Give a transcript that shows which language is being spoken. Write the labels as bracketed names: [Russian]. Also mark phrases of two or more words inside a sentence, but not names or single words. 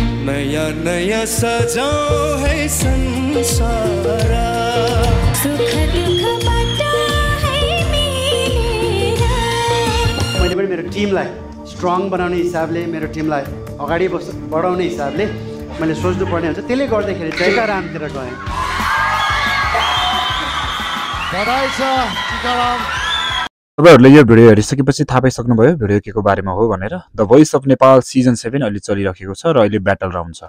[Hindi] नया नया सजाओ है संसार सुख दुख बाटा है मेरा [Nepali] मैले पनि मेरो टिमलाई स्ट्रङ बनाउने हिसाबले मेरो टिमलाई अगाडि बढाउने हिसाबले मैले सोच्नु पर्ने हुन्छ त्यसले गर्दाखेरि टिकारामतिर गएँ बधाई छ टिकाराम तपाईहरुले यो भिडियो हेरिसकेपछि थाहा पाइसक्नुभयो भिडियो केको बारेमा हो भनेर द भोइस अफ नेपाल सिजन 7 अहिले चलिरहेको छ र अहिले [English] battle round [Nepali] छ।